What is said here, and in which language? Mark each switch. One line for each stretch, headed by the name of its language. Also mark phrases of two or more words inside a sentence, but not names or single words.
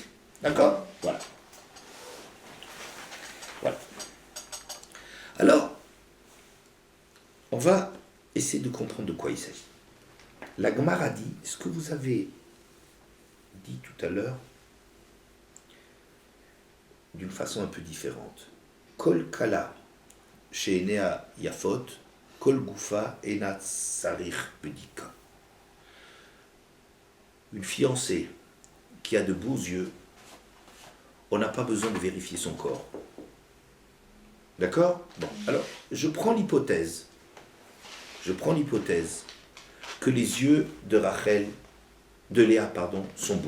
French: D'accord? Voilà. Voilà. Alors, on va essayer de comprendre de quoi il s'agit. La Gemara dit, ce que vous avez dit tout à l'heure, d'une façon un peu différente.
Hebrew: כל כלה שעיניה יפות, כל גופה אינה צריכה בדיקה.
French: Une fiancée qui a de beaux yeux, on n'a pas besoin de vérifier son corps. D'accord? Bon, alors, je prends l'hypothèse que les yeux de Léa, sont beaux.